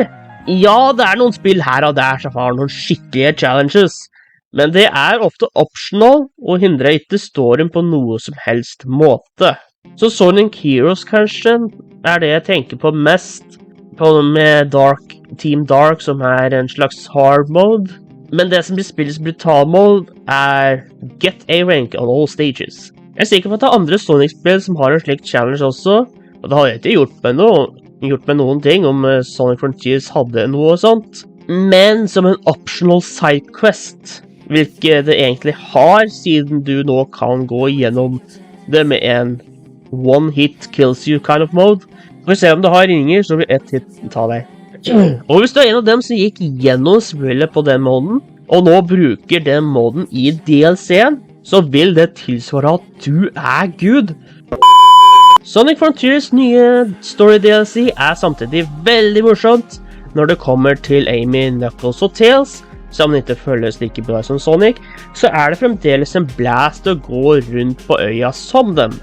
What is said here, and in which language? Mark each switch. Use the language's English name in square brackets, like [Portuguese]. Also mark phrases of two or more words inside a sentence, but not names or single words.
[Norwegian] Ja, det noen spill her og der som har noen skikkelige challenges, men det ofte optional og hindrer ikke storyen på noe som helst måte. Så Sonic Heroes kanskje det jeg tenker på mest, med Team Dark som en slags [English] hard mode. [Norwegian] Men det som blir spillets [English] brutal mode get a rank on all stages. [Norwegian] Jeg sikker på at det andre Sonic-spill som har en slik challenge også, og det har jeg ikke gjort med noen ting om Sonic Frontiers hadde noe sånt. Men som en [English] optional sidequest, [Norwegian] hvilket det egentlig har, siden du nå kan gå gjennom det med en [English] one hit kills you kind of mode. [Norwegian] For å se om du har ringer, så vil ett hit ta deg. Og hvis du en av dem som gikk gjennom spillet på den moden, og nå bruker den moden I DLC-en, så vil det tilsvare at du Gud. Sonic Frontiers nye [English] story DLC [Norwegian] samtidig veldig morsomt når det kommer til Amy, Knuckles og Tails, som ikke føles like bra som Sonic, så det fremdeles en blast å gå rundt på øya som dem.